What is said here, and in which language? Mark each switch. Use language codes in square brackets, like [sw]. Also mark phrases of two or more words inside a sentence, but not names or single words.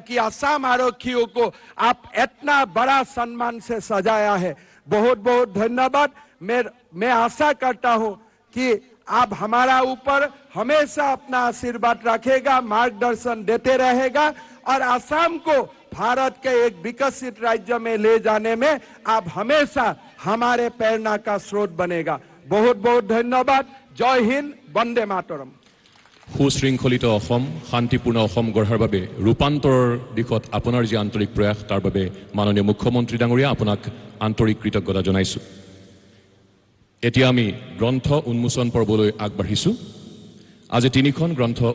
[hi] कि असम आरक्षियों को आप इतना बड़ा सम्मान से सजाया है बहुत बहुत धन्यवाद मैं आशा करता हूं कि आप हमारा ऊपर हमेशा अपना आशीर्वाद रखेगा मार्गदर्शन देते रहेगा और असम को भारत के एक विकसित राज्य में ले जाने में आप हमेशा हमारे प्रेरणा का स्रोत बनेगा बहुत बहुत धन्यवाद जय हिंद वंदे मातरम [as] সুশৃংখলিত অসম শান্তিপূৰ্ণ অসম গঢ়াৰ বাবে ৰূপান্তৰৰ দিশত আপোনাৰ যি আন্তৰিক প্ৰয়াস তাৰ বাবে মাননীয় মুখ্যমন্ত্ৰী ডাঙৰীয়া আপোনাক আন্তৰিক কৃতজ্ঞতা জনাইছো এতিয়া আমি গ্ৰন্থ উন্মোচন পৰ্বলৈ আগবাঢ়িছো আজি তিনিখন গ্ৰন্থ